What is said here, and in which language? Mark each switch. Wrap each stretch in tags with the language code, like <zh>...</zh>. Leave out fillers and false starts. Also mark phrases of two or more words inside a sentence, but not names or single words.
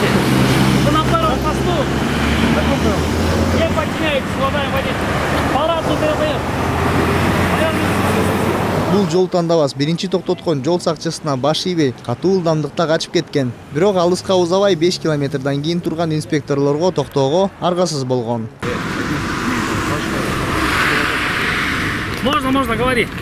<ru>Вы на втором посту. Не подчиняйтесь, уважаемый водитель. Палату ТВФ.</ru> <ky>Бул жол тандабас биринчи токтоткон жол сакчысына баш ийбей катуу ылдамдыкта качып кеткен. Бирок алыска узабай 5 километрден кийин турган инспекторлорго токтоого аргасыз болгон.</ky> <ru>Можно, говори.</ru>